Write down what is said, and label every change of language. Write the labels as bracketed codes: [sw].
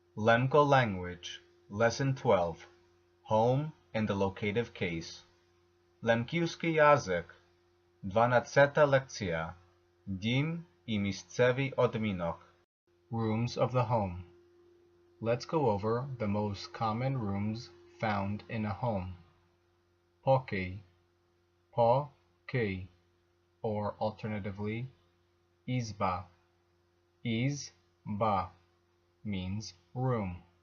[en] Lemko Language, Lesson 12, Home and the Locative Case. [rue] Lemkiuski Jazyk, 12 lekcja, Dim I Miejscowy Odminok. [en] Rooms of the home. Let's go over the most common rooms found in a home. Pokój, pokój, or alternatively, izba. Izba means room.